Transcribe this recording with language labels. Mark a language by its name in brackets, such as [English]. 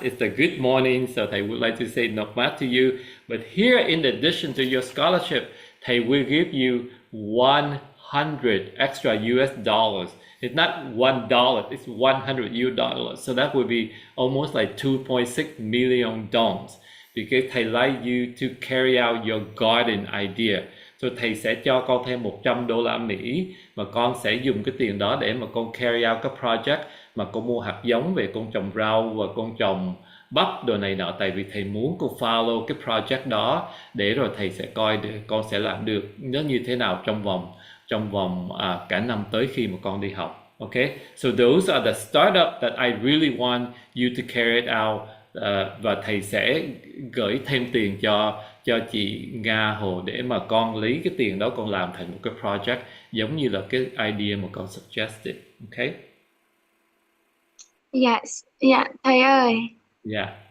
[English] It's a good morning, so thầy would like to say Nọc Mát to you. But here, in addition to your scholarship, thầy will give you 100 extra US dollars. It's not $1, it's 100 US dollars. So that would be almost like 2.6 million dollars. Because thầy like you to carry out your garden idea. [Vietnamese] So thầy sẽ cho con thêm 100 đô la Mỹ mà con sẽ dùng cái tiền đó để mà con carry out cái project mà con mua hạt giống về con trồng rau và con trồng bắp đồ này nọ, tại vì thầy muốn con follow cái project đó để rồi thầy sẽ coi được con sẽ làm được nó như thế nào trong vòng cả năm tới khi mà con đi học. [English] Okay, so those are the startup that I really want you to carry it out. [Vietnamese] Và thầy sẽ gửi thêm tiền cho chị Nga Hồ để mà con lấy cái tiền đó con làm thành một cái project giống như là cái idea mà con suggested. [English] Okay. [Vietnamese] Dạ thầy ơi. [English] Yeah.